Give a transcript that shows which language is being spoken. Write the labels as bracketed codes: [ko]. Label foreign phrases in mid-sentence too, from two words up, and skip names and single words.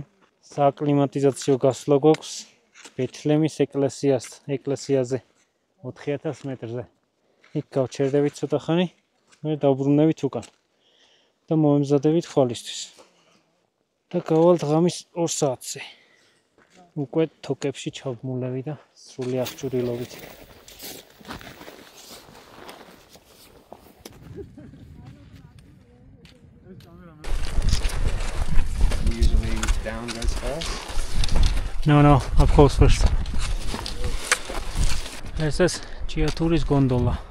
[ka] სააკლიმატიზაციო გასვლა გვაქვს ბეთლემის ეკლესიაზე 4000 მეტრზე. იქ გავჩერდებით ცოტა ხანი, მე დავბრუნებით უკან და მოემზადებით ხვალისთვის. და გავალთ ღამის 2 საათზე. უკვე თოკებში ჩავმულები და სრული აღჭურვილობით. [en] Down goes first? No, up close first. This is Giaturi's gondola.